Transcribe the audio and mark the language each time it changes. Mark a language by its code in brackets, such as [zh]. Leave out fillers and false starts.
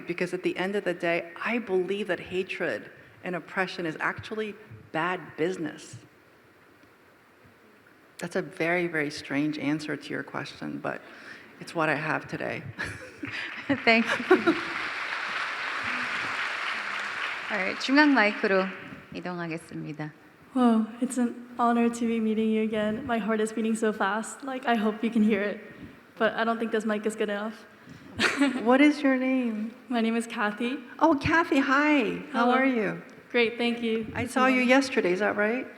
[en] Because at the end of the day, I believe that hatred and oppression is actually bad business. That's a very, very strange answer to your question, but it's what I have today. Thank you. Alright, [ko] 중앙 마이크로 이동하겠습니다. [en] Whoa, it's an honor to be meeting you again. My heart is beating so fast. Like, I hope you can hear it. But I don't think this mic is good enough. What is your name? My name is Kathy. Oh, Kathy, hi. How Hello. are you? Great, thank you. I saw you yesterday, is that right?